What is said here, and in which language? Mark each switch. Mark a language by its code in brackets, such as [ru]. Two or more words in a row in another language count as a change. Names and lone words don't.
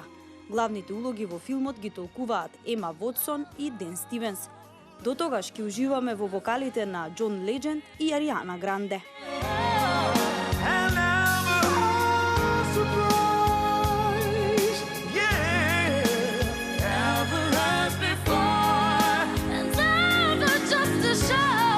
[mk] Главните улоги во филмот ги толкуваат Ема Вотсон и Ден Стивенс. До тогаш ќе уживаме во вокалите на Џон Леџенд и Ариана Гранде. [en] And never a surprise. Yeah. Never as before. And never just to show